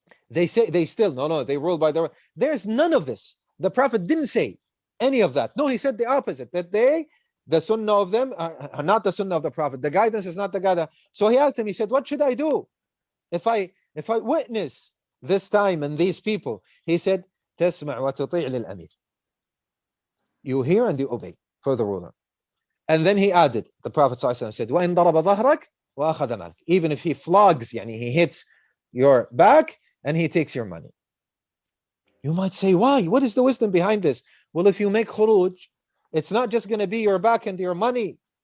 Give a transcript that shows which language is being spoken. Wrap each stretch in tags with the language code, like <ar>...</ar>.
<en>They say, they still, no, they rule by their, there's none of this. The Prophet didn't say any of that. No, he said the opposite, that the sunnah of them are not the sunnah of the Prophet. The guidance is not the guidance. So he asked him, he said, what should I do if I witness this time and these people? He said,</en> <ar>تسمع وتطيع للأمير.</ar> <en>You hear and you obey for the ruler. And then he added, the Prophet ﷺ said,</en> <ar>وَإِن ضَرَبَ ظَهْرَكَ وَأَخَذَ مَالَكَ.</ar> <en>Even if he flogs, yani he hits your back and he takes your money. You might say, why? What is the wisdom behind this? Well, if you make khuruj, it's not just going to be your back and your money.</en>